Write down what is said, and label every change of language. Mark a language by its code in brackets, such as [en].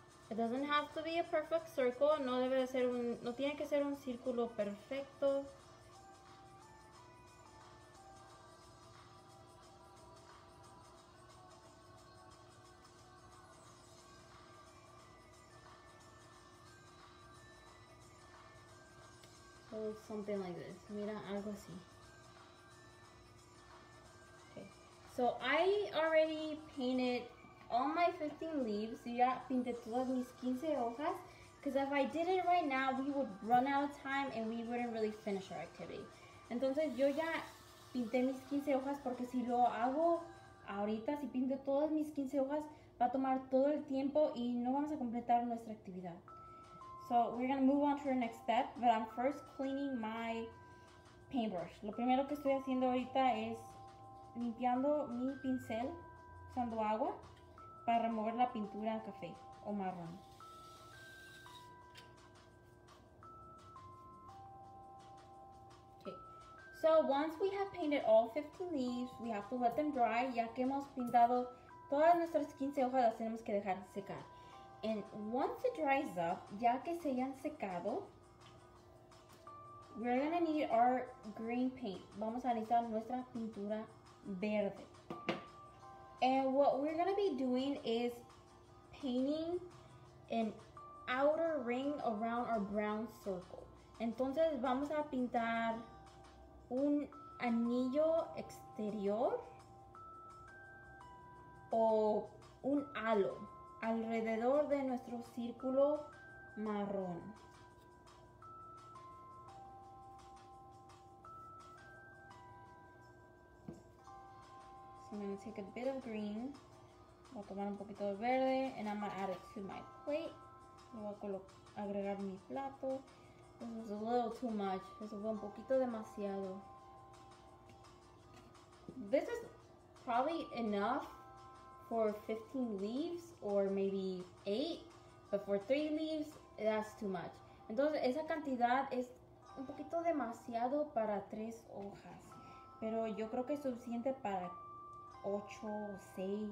[en] It doesn't have to be a perfect circle. [es] No debe de ser no tiene que ser un círculo perfecto. [en] So something like this. [es] Mira, algo así. [en] Okay. So I already painted all my 15 leaves. [es] Ya pinté todas mis 15 hojas. [en] Because if I did it right now, we would run out of time and we wouldn't really finish our activity. [es] Entonces yo ya pinté mis 15 hojas porque si lo hago ahorita, si pinto todas mis 15 hojas, va a tomar todo el tiempo y no vamos a completar nuestra actividad. [en] So we're going to move on to our next step, but I'm first cleaning my paintbrush. [es] Lo primero que estoy haciendo ahorita es limpiando mi pincel usando agua para remover la pintura café o marrón. [en] Okay. So once we have painted all 15 leaves, we have to let them dry. [es] Ya que hemos pintado todas nuestras 15 hojas, las tenemos que dejar secar. [en] And once it dries up, [es] ya que se hayan secado, [en] we're gonna need our green paint. [es] Vamos a necesitar nuestra pintura verde. [en] And what we're gonna be doing is painting an outer ring around our brown circle. [es] Entonces vamos a pintar un anillo exterior o un halo alrededor de nuestro círculo marrón. [en] So I'm going to take a bit of green. [es] Voy a tomar un poquito de verde [en] and I'm going to add it to my plate. [es] Lo voy a agregar mi plato. [en] This is a little too much. [es] Eso fue un poquito demasiado. [en] This is probably enough for 15 leaves or maybe 8, but for 3 leaves that's too much. [es] Entonces esa cantidad es un poquito demasiado para 3 hojas, pero yo creo que es suficiente para 8 o 6.